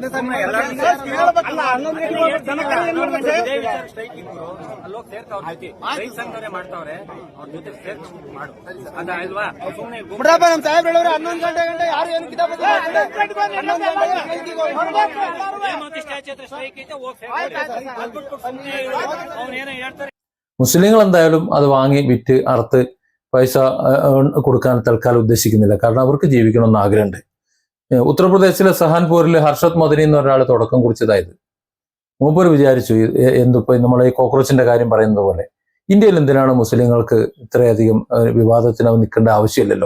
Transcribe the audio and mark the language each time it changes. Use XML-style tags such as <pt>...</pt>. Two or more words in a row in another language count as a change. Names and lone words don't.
<kn>ಸ್ಟ್ರೈಕ್ ಇದ್ರು ಅಲ್ಲಿ ಹೋಗಿ ಸೇರ್ಕ ಅವ್ರ ಜೊತೆ ರೈತ ಸಂಘಟನೆ ಮಾಡ್ತಾವ್ರೆ, ಅವ್ರ ಜೊತೆ ಸೇರ್ಕ ಮಾಡು ಅದ ಅಲ್ವಾ. ಸುಮ್ಮನೆ ಬಿಡಪ್ಪ ನಮ್ಮ ಸಾಹೇಬ್ರು ಹೇಳೋರು 11 ಗಂಟೆ ಯಾರು ಏನು ಕಿತಾಪತಿ ಹೇಮಾವತಿ ಸ್ಟ್ಯಾಚು ಹತ್ರ ಸ್ಟ್ರೈಕ್ ಐತೆ, ಹೋಗಿ ಸೇರ್ಕ ಅವ್ನೇನೋ ಹೇಳ್ತಾರೆ.</kn> <ml>മുസ്ലിങ്ങൾ എന്തായാലും അത് വാങ്ങി വിറ്റ് അറുത്ത് പൈസ കൊടുക്കാൻ തൽക്കാലം ഉദ്ദേശിക്കുന്നില്ല. കാരണം അവർക്ക് ജീവിക്കണമെന്ന് ആഗ്രഹമുണ്ട്. ഉത്തർപ്രദേശിലെ സഹാൻപൂരിൽ ഹർഷത് മദനി എന്ന ഒരാൾ തുടക്കം കുറിച്ചതായത്. മൂപ്പർ വിചാരിച്ചു എന്തിപ്പോ നമ്മളെ ഈ കോക്രോച്ചിന്റെ കാര്യം പറയുന്നത് പോലെ ഇന്ത്യയിൽ എന്തിനാണ് മുസ്ലിങ്ങൾക്ക് ഇത്രയധികം വിവാദത്തിന് അവൻ നിൽക്കേണ്ട ആവശ്യമില്ലല്ലോ.</ml>